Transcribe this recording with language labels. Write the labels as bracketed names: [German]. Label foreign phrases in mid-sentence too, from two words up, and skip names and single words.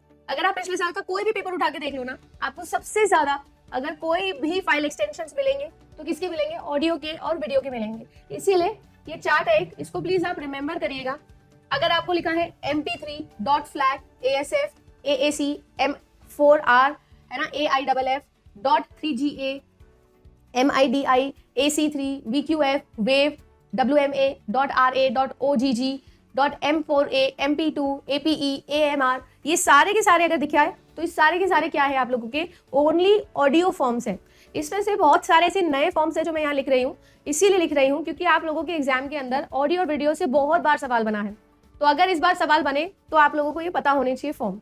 [Hindi] अगर आप पिछले साल का कोई भी पेपर उठा के देख लो ना, आपको सबसे ज्यादा अगर कोई भी [English] file extensions [Hindi] मिलेंगे तो किसके मिलेंगे? ऑडियो के और वीडियो के मिलेंगे। इसीलिए ये चार्ट है, इसको प्लीज आप रिमेंबर करिएगा। अगर आपको लिखा है MP3.flag ASF AAC M4R है ना, AIFF.3GA MIDI AC3 VQF Wave WMA.RA.OGG.M4A MP2 APE AMR, ये सारे के सारे अगर दिखा है तो इस सारे के सारे क्या है आप लोगों के? [English] only audio forms है। [Hindi] इसमें से बहुत सारे ऐसे नए फॉर्म्स है जो मैं यहाँ लिख रही हूँ, इसीलिए लिख रही हूँ क्योंकि आप लोगों के एग्जाम के अंदर ऑडियो और वीडियो से बहुत बार सवाल बना है। तो अगर इस बार सवाल बने तो आप लोगों को ये पता होने चाहिए फॉर्म।